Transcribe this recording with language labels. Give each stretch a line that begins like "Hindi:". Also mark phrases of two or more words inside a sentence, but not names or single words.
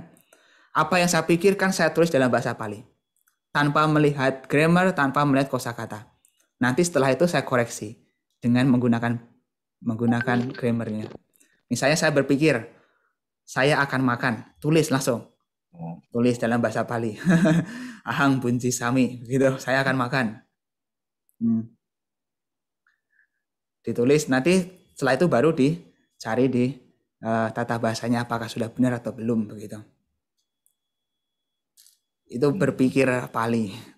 Indonesian: Apa yang saya pikirkan saya tulis dalam bahasa Pali. Tanpa melihat grammar, tanpa melihat kosakata. Nanti setelah itu saya koreksi dengan menggunakan grammarnya. Misalnya saya berpikir, saya akan makan, tulis langsung. Tulis dalam bahasa Pali.
Pali: Ahang bunci sami,
Indonesian: gitu. Saya akan makan. Ditulis, nanti setelah itu baru dicari di tata bahasanya apakah sudah benar atau belum begitu. Itu berpikir Pali.